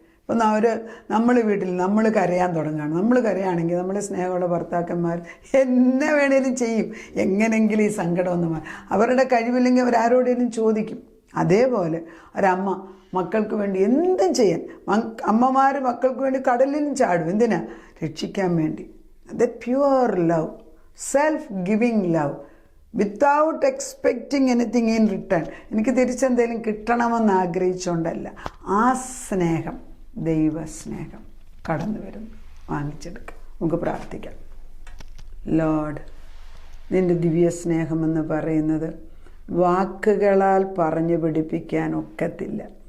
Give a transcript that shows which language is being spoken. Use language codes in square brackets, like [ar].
[ml] ഇപ്പം നമ്മൾ വീട്ടിൽ നമ്മൾ കരയാൻ തുടങ്ങുകയാണ്. നമ്മൾ കരയാണെങ്കിൽ നമ്മുടെ സ്നേഹമുള്ള ഭർത്താക്കന്മാർ എന്നെ വേണേലും ചെയ്യും, എങ്ങനെങ്കിലും ഈ സങ്കടം ഒന്ന് മാറും. അവരുടെ കഴിവില്ലെങ്കിൽ അവരാരോടേലും ചോദിക്കും. അതേപോലെ ഒരമ്മ മക്കൾക്ക് വേണ്ടി എന്തും ചെയ്യാൻ, അമ്മമാർ മക്കൾക്ക് വേണ്ടി കടലിലും ചാടും. എന്തിനാ? രക്ഷിക്കാൻ വേണ്ടി. [en] The pure love, self-giving love, without expecting anything in return. [ml] എനിക്ക് തിരിച്ചെന്തെങ്കിലും കിട്ടണമെന്ന് ആഗ്രഹിച്ചുകൊണ്ടല്ല. ആ സ്നേഹം, ദൈവസ്നേഹം കടന്നു വരുന്നു. വാങ്ങിച്ചെടുക്കാം. നമുക്ക് പ്രാർത്ഥിക്കാം. ലോർഡ്, നിൻ്റെ ദിവ്യ സ്നേഹമെന്ന് പറയുന്നത് വാക്കുകളാൽ പറഞ്ഞു പിടിപ്പിക്കാൻ ഒക്കത്തില്ല.